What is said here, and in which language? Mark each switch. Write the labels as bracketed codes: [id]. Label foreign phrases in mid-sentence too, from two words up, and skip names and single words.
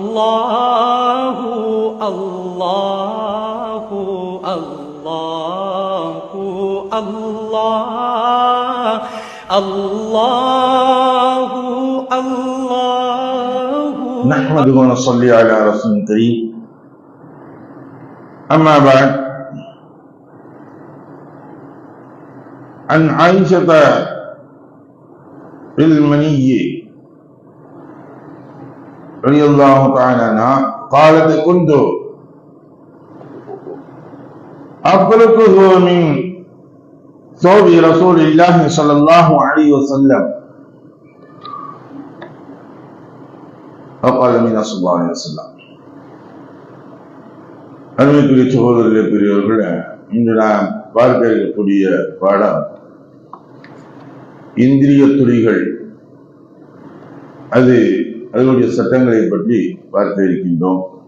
[ar] الله الله الله الله الله الله. نحمده ونصلي على رسوله الكريم أما بعد. عن عائشة المنية رضي الله تعالى عنها قالت كنت أفركه من ثوب رسول الله صلى الله عليه وسلم وقال من صلى الله عليه وسلم. [ta] அருமைக்குரிய சகோதரர்களே, பெரியவர்களே, இன்று நாம் பார்க்க இருக்கக்கூடிய பாடம் இந்திரிய துளிகள், அதனுடைய சட்டங்களை பற்றி பார்க்க இருக்கின்றோம்.